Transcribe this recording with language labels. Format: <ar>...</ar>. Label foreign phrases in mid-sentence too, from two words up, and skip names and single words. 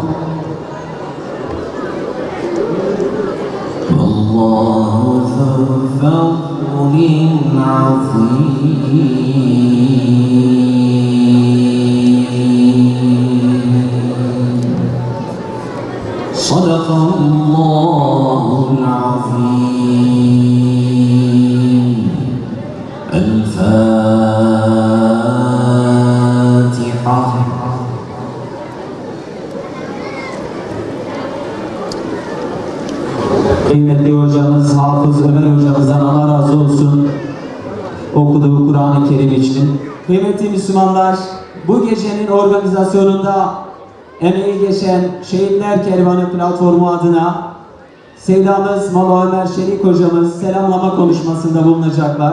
<ar>والله ذو فضل عظيم صدق الله العظيم الفاتحة</ar> <tr>Kıymetli hocamız Hafız Ömer hocamızdan Allah razı olsun okuduğu Kur'an-ı Kerim için. Kıymetli Müslümanlar, bu gecenin organizasyonunda emeği geçen Şehitler Kervanı platformu adına Sevdamız Molla Ömer Şerik hocamız selamlama konuşmasında bulunacaklar.</tr>